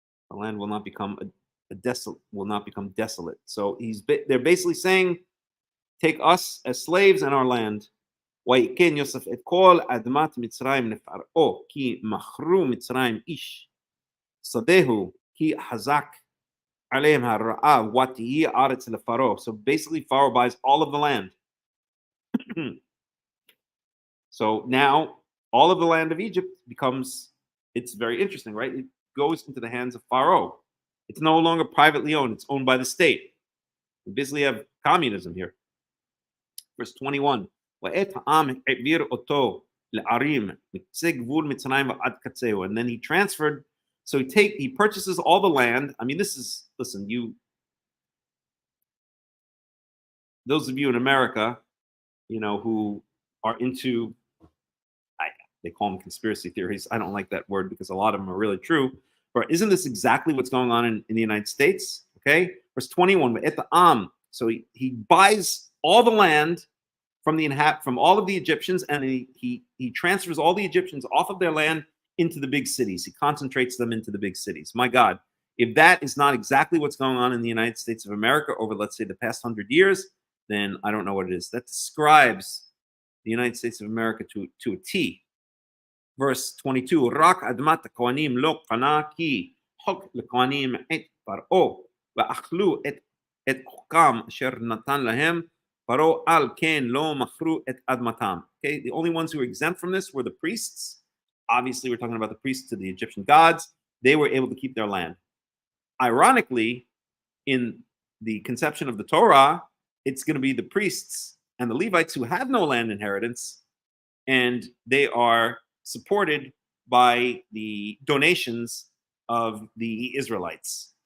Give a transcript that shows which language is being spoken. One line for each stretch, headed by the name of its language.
English: The land will not become desolate. So they're basically saying, take us as slaves and our land.
Hebrew: ויקן יוסף את כל אדמת מצרים לפרעה כי מכרו מצרים איש שדהו כי חזק עליהם הרעב ותהי ארץ לפרעה.
English: So basically Pharaoh buys all of the land. So now all of the land of Egypt becomes, it's very interesting, right? It goes into the hands of Pharaoh. It's no longer privately owned. It's owned by the state. We basically have communism here. Verse 21.
Hebrew: ואת העם העביר אותו לערים מקצה גבול מצרים ועד קצהו.
English: And then he transferred, so he purchases all the land. I mean, those of you in America, who are into, they call them conspiracy theories. I don't like that word because a lot of them are really true. But isn't this exactly what's going on in the United States? Okay, verse 21. وאת העם. So he buys all the land from all of the Egyptians, and he transfers all the Egyptians off of their land into the big cities. He concentrates them into the big cities. My God, if that is not exactly what's going on in the United States of America over, let's say, the past 100 years, then I don't know what it is. That describes the United States of America to a T.
Hebrew: Verse 22, רק אדמת הכהנים לא קנה כי חוק לכהנים את פרעה ואכלו את חוקם אשר נתן להם פרעה על כן לא מכרו את אדמתם.
English: Okay, the only ones who were exempt from this were the priests. Obviously, we're talking about the priests to the Egyptian gods. They were able to keep their land. Ironically, in the conception of the Torah, it's going to be the priests and the Levites who have no land inheritance, and they are supported by the donations of the Israelites.